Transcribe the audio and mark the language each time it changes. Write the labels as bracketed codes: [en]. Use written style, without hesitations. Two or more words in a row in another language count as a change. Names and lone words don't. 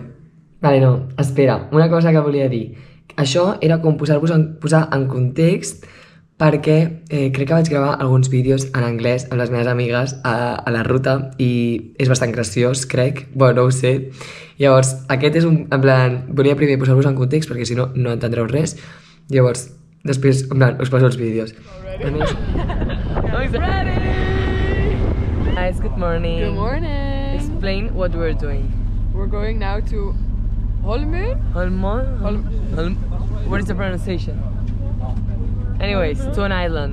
[ca] Vale, no, espera, una cosa que volia dir. Això era com posar en context perquè crec que vaig gravar alguns vídeos en anglès amb les meves amigues a la ruta i és bastant graciós, crec. Bueno, no ho sé. Llavors, aquest és un... [es] En plan, [ca] volia primer posar-vos en context perquè si no, no entendreu res. Llavors, després, [es] en plan, [ca] us passo els vídeos. [en] Ready! Guys, good morning. Good morning. Explain what we're doing. We're going now to Holmen. What is the pronunciation? Anyways, to an island.